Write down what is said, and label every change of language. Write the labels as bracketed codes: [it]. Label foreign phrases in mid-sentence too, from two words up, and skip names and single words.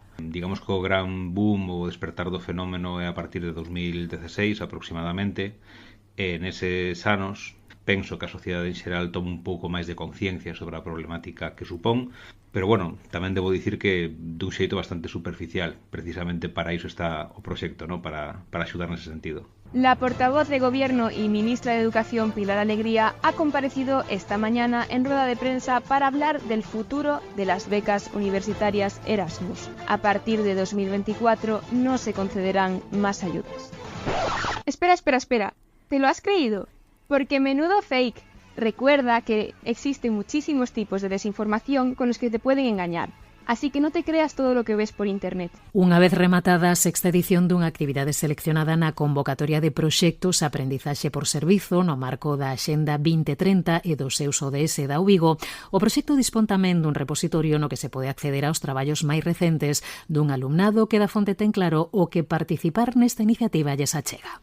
[gl] Digamos que o gran boom, o despertar do fenómeno é a partir de 2016 aproximadamente, e neses anos penso que a sociedade en xeral toma un pouco máis de conciencia sobre a problemática que supón, pero bueno, tamén debo dicir que dun xeito bastante superficial, precisamente para iso está o proxecto, ¿no? para axudar nese sentido. [es] La portavoz de Gobierno y ministra de Educación, Pilar Alegría, ha comparecido esta mañana en rueda de prensa para hablar del futuro de las becas universitarias Erasmus. A partir de 2024 no se concederán más ayudas. Espera. ¿Te lo has creído? Porque menudo fake. Recuerda que existen muchísimos tipos de desinformación con los que te pueden engañar. Así que no te creas todo lo que ves por internet. [gl] Unha vez rematada a sexta edición dunha actividade seleccionada na convocatoria de proxectos Aprendizaxe por Servizo no marco da Axenda 2030 e dos seus ODS da UVigo, o proxecto dispón tamén dun repositorio no que se pode acceder aos traballos máis recentes dun alumnado que Da Fonte ten claro o que participar nesta iniciativa lles achega.